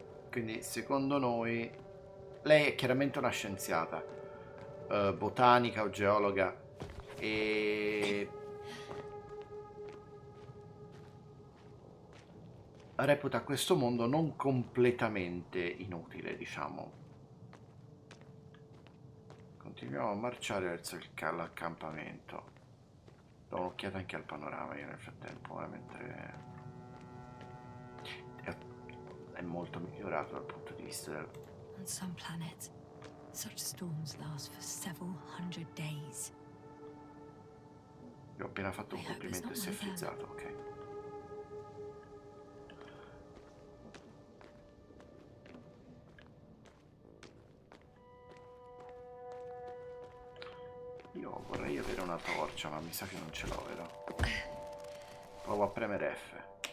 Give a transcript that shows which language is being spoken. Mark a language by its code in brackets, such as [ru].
[it] Quindi secondo noi lei è chiaramente una scienziata, botanica o geologa, e reputa questo mondo non completamente inutile, diciamo. Continuiamo a marciare verso l'accampamento. Do un'occhiata anche al panorama io nel frattempo, mentre è molto migliorato dal punto di vista del... [en] On some planets, such storms last for several hundred days. [it] Gli ho appena fatto un complimento e si è frizzato, ok. Io vorrei avere una torcia, ma mi sa che non ce l'ho, vero? Provo a premere F.